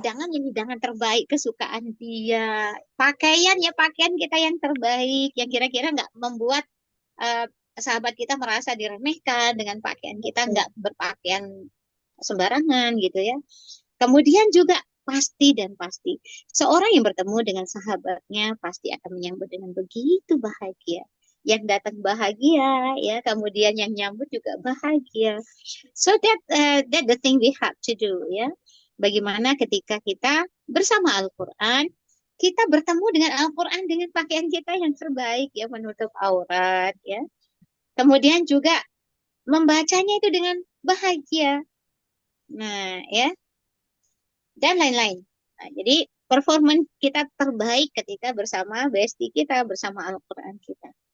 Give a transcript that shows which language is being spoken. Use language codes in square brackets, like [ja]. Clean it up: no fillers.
[id] Hidangan terbaik kesukaan dia. Pakaian kita yang terbaik, yang kira-kira nggak membuat sahabat kita merasa diremehkan dengan pakaian kita, nggak berpakaian sembarangan gitu ya. Kemudian juga pasti seorang yang bertemu dengan sahabatnya pasti akan menyambut dengan begitu bahagia. Yang datang bahagia ya, kemudian yang nyambut juga bahagia. [en] So that the thing we have to do ya. [id] Bagaimana ketika kita bersama Al-Quran, kita bertemu dengan Al-Quran dengan pakaian kita yang terbaik ya, menutup aurat ya. Kemudian juga membacanya itu dengan bahagia. Nah ya, dan lain-lain. Nah, jadi performan kita terbaik ketika bersama bestie kita, bersama Al-Quran kita.